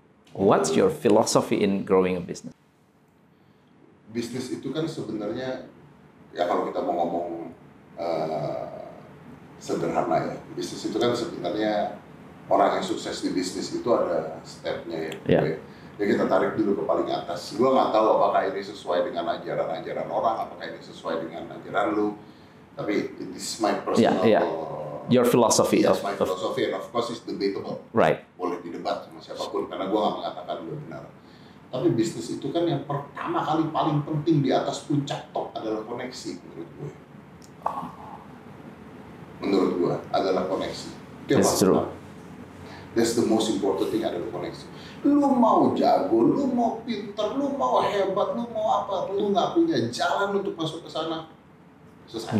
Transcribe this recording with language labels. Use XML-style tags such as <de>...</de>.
<en>What's your philosophy in growing a business?</en> <id>Bisnis itu kan sebenarnya, ya kalau kita mau ngomong sederhana ya, bisnis itu kan sebenarnya orang yang sukses di bisnis itu ada stepnya ya.</id> <en>Yeah.</en> <id>Ya kita tarik dulu ke paling atas. Gua nggak tahu apakah ini sesuai dengan ajaran-ajaran orang, apakah ini sesuai dengan ajaran lu.</id> <en>Tapi it is my personal. Your philosophy. Yes, my philosophy, and of course it's debatable. Right.</en> <id>Boleh didebat sama siapapun, karena gua nggak mengatakan lu benar. Tapi bisnis itu kan yang pertama kali paling penting di atas puncak top adalah koneksi menurut gue. Menurut gue adalah koneksi.</id> <en>That's true. That's the most important thing,</en> <id>adalah koneksi. Lu mau jago, lu mau pinter, lu mau hebat, lu mau apa, lu nggak punya jalan untuk masuk ke sana, selesai.</id>